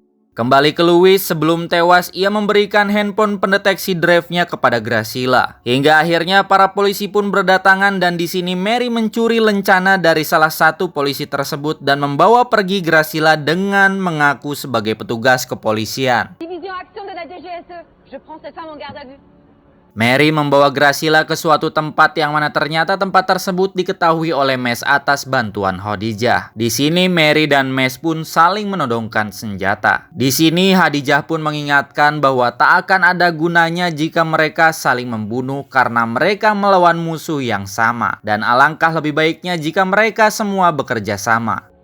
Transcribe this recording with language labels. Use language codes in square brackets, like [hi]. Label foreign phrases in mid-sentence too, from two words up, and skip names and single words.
[id] Kembali ke Louis, sebelum tewas ia memberikan handphone pendeteksi drive-nya kepada Graciela. Hingga akhirnya para polisi pun berdatangan dan di sini Mary mencuri lencana dari salah satu polisi tersebut dan membawa pergi Graciela dengan mengaku sebagai petugas kepolisian. [fr] Division Action de la DGSE. Je prends cette femme en garde à vue. [id] Mary membawa Graciela ke suatu tempat yang mana ternyata tempat tersebut diketahui oleh Mace atas bantuan Khadijah. Di sini Mary dan Mace pun saling menodongkan senjata. Di sini Khadijah pun mengingatkan bahwa tak akan ada gunanya jika mereka saling membunuh karena mereka melawan musuh yang sama dan alangkah lebih baiknya jika mereka semua bekerja sama.